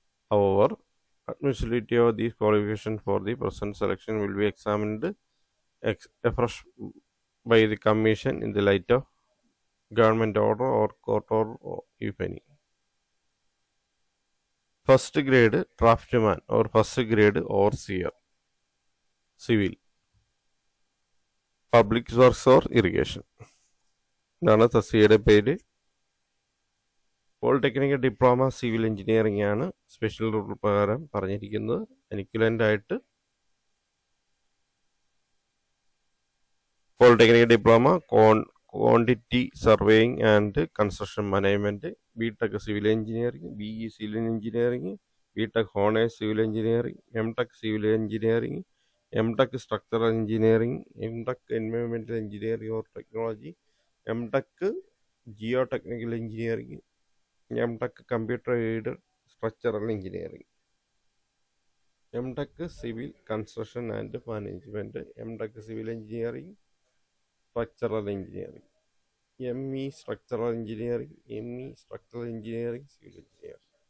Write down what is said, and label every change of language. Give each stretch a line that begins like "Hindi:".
English: However, admissibility of these qualifications for the present selection will be examined afresh by the commission in the light of government order or court order, if any. First grade draftsman or first grade overseer civil, public works or irrigation.
Malayalam: ഇതാണ് തസ്തികയുടെ പേര്. Polytechnic diploma civil engineering ആണ് special rule പ്രകാരം പറഞ്ഞിരിക്കുന്നത്. Equivalent ആയിട്ട് polytechnic diploma quantity surveying and construction management, BTech civil engineering, BE civil engineering, BTech honours civil engineering, MTech civil engineering,
English: MTech Structural Engineering, MTech Environmental Engineering or Technology, MTech Geotechnical Engineering, MTech Computer Aided Structural Engineering, MTech Civil Construction and Management, MTech Civil Engineering, Structural Engineering, ME Structural Engineering, ME Structural Engineering, Civil Engineering.